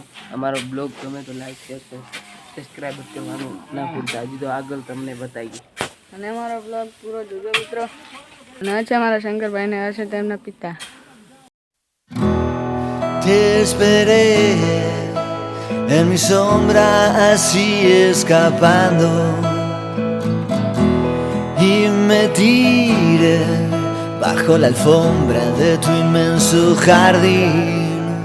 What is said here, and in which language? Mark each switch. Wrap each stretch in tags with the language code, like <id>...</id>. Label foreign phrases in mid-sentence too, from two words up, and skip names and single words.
<gu>અમારો બ્લોગ ગમે તો</gu> <en>like share subscribe</en> <gu>કરવાનું ના ભૂલતા। હજી તો આગળ તમને બતાવીએ અને અમારો બ્લોગ પૂરો જોજો મિત્રો। અને આ છે અમારા શંકરભાઈ ને આ છે તેમના પિતા।</gu> <es>Te esperé en mi sombra así escapando y me tiré bajo la alfombra de tu inmenso jardín.</es>